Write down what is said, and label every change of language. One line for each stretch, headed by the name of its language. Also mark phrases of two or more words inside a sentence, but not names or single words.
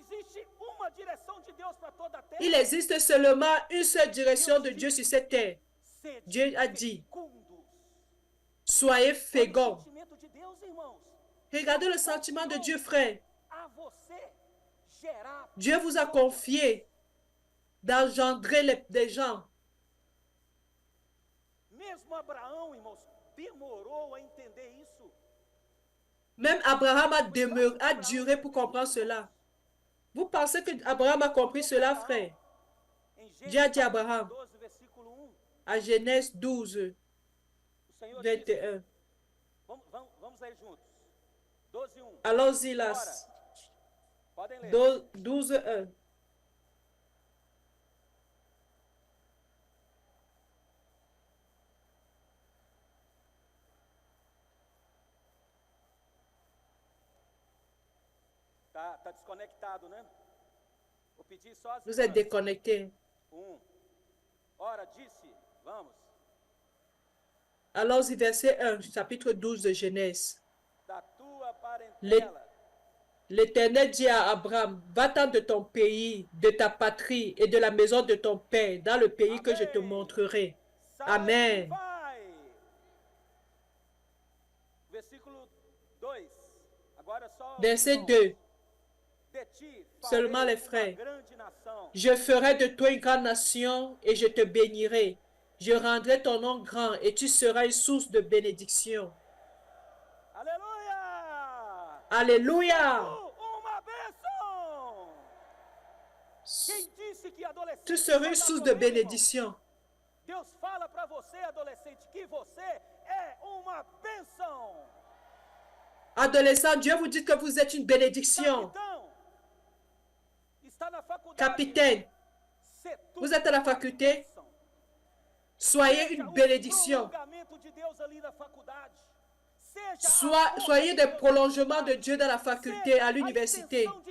French: Il existe seulement une seule direction de Dieu sur cette terre. Dieu a dit, soyez féconds. Regardez le sentiment de Dieu, frère. Dieu vous a confié d'engendrer des gens.
Portuguese: Mesmo Abraão, irmãos, demorou a entender isso.
French: Même Abraham a duré pour comprendre cela. Vous pensez que Abraham a compris cela, frère?
Portuguese: Em
French: Dieu a
Portuguese: Gênesis
French: dit à Abraham,
Portuguese: capítulo 12, versículo 1,
French: à Genèse 12,
Portuguese: o Senhor disse, 21. vamos ler juntos. 12, 1.
French: Allons-y là.
Portuguese: Bora. Podem ler. 12, 1. Tá desconectado, né? Vou pedir só as
French: Vous êtes
Portuguese: irmãs.
French: déconnectés.
Portuguese: Ora, disse, vamos.
French: Allons-y, verset 1, chapitre 12 de Genèse.
Portuguese: Da tua parentela.
French: L'Éternel dit à Abraham, va-t'en de ton pays, de ta patrie et de la maison de ton père, dans le pays que je te montrerai. Amen.
Portuguese: Versículo 2. Agora só
French: Verset 2. Seulement les frères. Je ferai de toi une grande nation et je te bénirai. Je rendrai ton nom grand et tu seras une source de bénédiction. Alléluia! Alléluia!
Portuguese: Uma bênção! Quem disse que adolescente
French: Tu seras une source de bénédiction.
Portuguese: Deus fala para você, adolescente, que você é uma bênção.
French: Adolescent, Dieu vous dit que vous êtes une bénédiction. Capitaine, vous êtes à la faculté. Soyez une bénédiction. Soyez des prolongements de Dieu dans la faculté, à l'université.